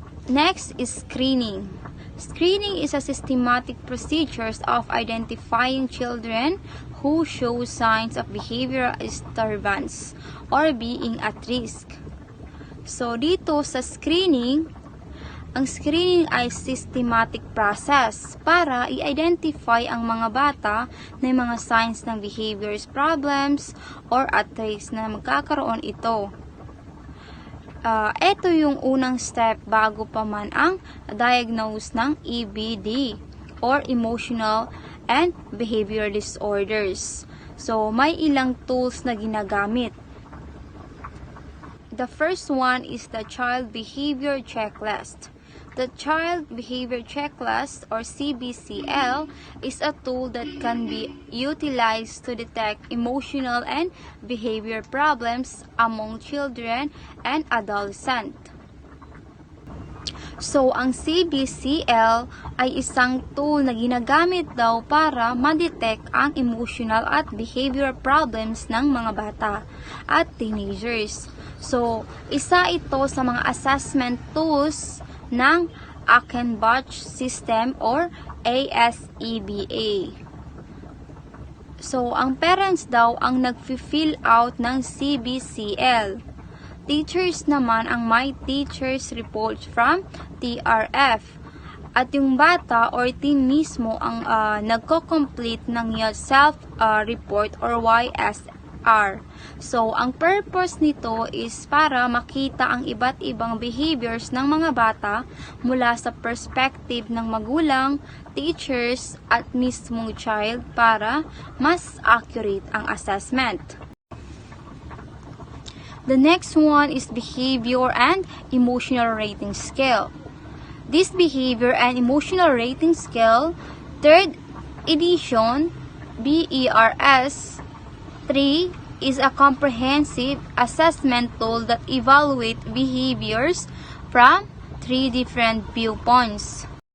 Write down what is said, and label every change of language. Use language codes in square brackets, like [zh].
[en] Next is screening. Screening is a systematic procedures of identifying children who show signs of behavioral disturbance or being at risk. [tl] So, dito sa screening, ang screening ay [en] systematic process [tl] para i-identify ang mga bata na mga signs ng [en] behaviors problems or at risk [tl] na magkakaroon ito. Ito yung unang step bago pa man ang diagnose ng EBD or Emotional and Behavior Disorders. So, may ilang tools na ginagamit. [en] The first one is the Child Behavior Checklist. The Child Behavior Checklist or CBCL is a tool that can be utilized to detect emotional and behavior problems among children and adolescents. [tl] So, ang CBCL ay isang tool na ginagamit daw para ma-detect ang emotional at behavioral problems ng mga bata at teenagers. So, isa ito sa mga assessment tools ng Achenbach System or ASEBA. So, ang parents daw ang nag-fill out ng CBCL. Teachers naman ang may [en] teacher's report from TRF. [tl] At yung bata or teen mismo ang nagko-complete ng self-report or YSR. So, ang purpose nito is para makita ang iba't ibang behaviors ng mga bata mula sa perspective ng magulang, teachers, at mismong child para mas accurate ang assessment. [en] The next one is Behavior and Emotional Rating Scale. This Behavior and Emotional Rating Scale, 3rd edition, BERS 3, is a comprehensive assessment tool that evaluates behaviors from 3 different viewpoints.